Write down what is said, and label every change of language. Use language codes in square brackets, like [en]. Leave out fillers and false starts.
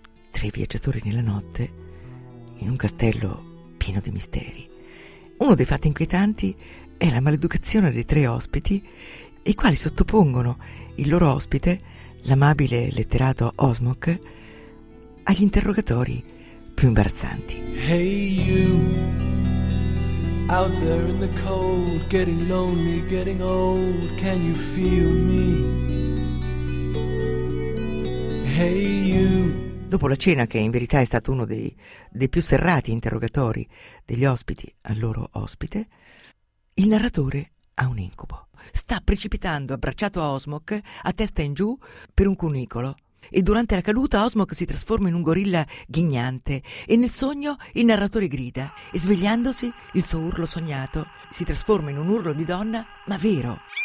[it] Tre viaggiatori nella notte, in un castello pieno di misteri. Uno dei fatti inquietanti è la maleducazione dei tre ospiti i quali sottopongono il loro ospite, l'amabile letterato Osmok, agli interrogatori più imbarazzanti. [en] Hey you, out there in the cold, getting lonely, getting old, can you feel me? Hey you. [it] Dopo la cena, che in verità è stato uno dei più serrati interrogatori degli ospiti al loro ospite, il narratore ha un incubo. Sta precipitando abbracciato a Osmok a testa in giù per un cunicolo, e durante la caduta Osmok si trasforma in un gorilla ghignante, e nel sogno il narratore grida, e svegliandosi il suo urlo sognato si trasforma in un urlo di donna, ma vero.